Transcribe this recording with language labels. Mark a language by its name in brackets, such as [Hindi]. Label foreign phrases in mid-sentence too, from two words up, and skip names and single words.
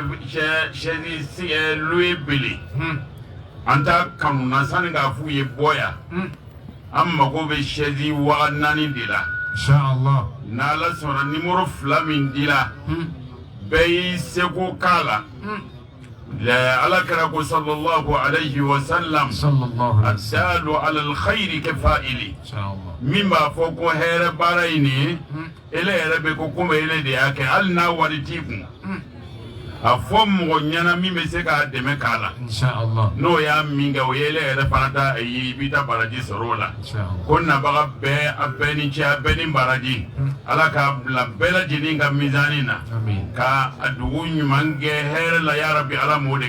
[Bambara] sɛzi loye bele an t'a kanu na sani k'a f'u ye bɔ yan an mago bɛ sɛzi wa 4 de la n'ala sɔnna nimoro 2 min dira bɛɛ y'i seko k'a la ala kɛra ko [Arabic] صلى الله عليه وسلم الدال على الخير كفاعله [Bambara] min b'a fɔ ko hɛrɛ baara in ye ele yɛrɛ bɛ ko komi ele de y'a kɛ hali n'a wari t'i kun a fɔ mɔgɔ ɲɛna min bɛ se k'a dɛmɛ k'a la n'o y'a min kɛ o ye ele yɛrɛ fana ta ye i bɛ taa baraji sɔrɔ o la ko nabaga bɛɛ a bɛɛ ni cɛ a bɛɛ ni baraji ala k'a bila bɛɛ lajɛlen ka mizani na ka a dugu ɲuman kɛ hɛrɛ la [Arabic] يا ربي [Bambara] ala m'o de